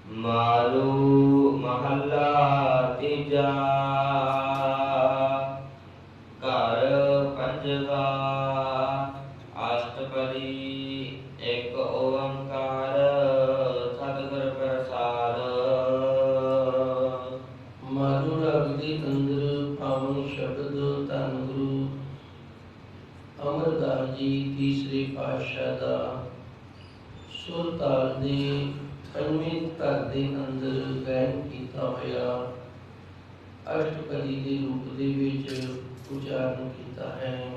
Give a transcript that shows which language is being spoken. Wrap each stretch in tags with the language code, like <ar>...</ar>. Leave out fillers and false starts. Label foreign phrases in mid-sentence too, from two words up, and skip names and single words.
<pa>ਮਾਰੂ ਮਹਲਾ ਤੀਜਾ ਘਰ ਪੰਜਵਾ ਅਸ਼ਟਪਦੀ ਏਕ ਓਂਕਾਰ ਸਤਗੁਰ ਪ੍ਰਸਾਦ। ਮਾਰੂ ਰਬ ਦੇ ਅੰਦਰ ਪਾਵਨ ਸ਼ਬਦ ਧੰਨ ਗੁਰੂ ਅਮਰਦਾਸ ਜੀ ਤੀਸਰੇ ਪਾਤਸ਼ਾਹ ਦਾ ਸੁਰ ਤਾਲ ਦੇ ਪੰਜਵੇਂ ਘਰ ਦੇ ਅੰਦਰ ਗਾਇਨ ਕਿਆ ਹੋਇਆ ਅਸ਼ਟਪਦੀ ਕੇ ਰੂਪ ਦੇ ਵਿਚ ਉਚਾਰਣ ਕਿਆ ਹੈ।</pa>